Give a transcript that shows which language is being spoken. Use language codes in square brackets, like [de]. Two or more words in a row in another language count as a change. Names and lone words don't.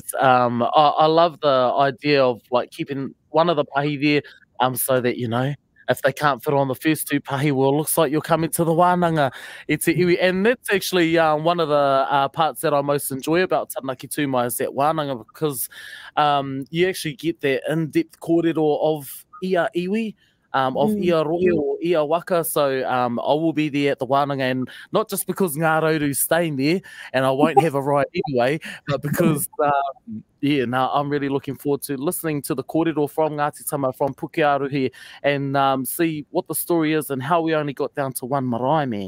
[en] I love the idea of like keeping one of the pahi there, so that, you know, if they can't fit on the first two pahi, well, it looks like you're coming to the wānanga. And that's actually one of the parts that I most enjoy about Taranaki Tū Mai is that wānanga, because you actually get that in-depth kōrero of [mi] ia iwi, [en] of [mi] ia rohe [en] or [mi] ia waka. [en] So I will be there at the wānanga, and not just because Ngā Rauru's staying there and I won't have a ride anyway, but because I'm really looking forward to listening to the kōrero from Ngāti Tama, from Pukearu here, and see what the story is and how we only got down to one marae, man.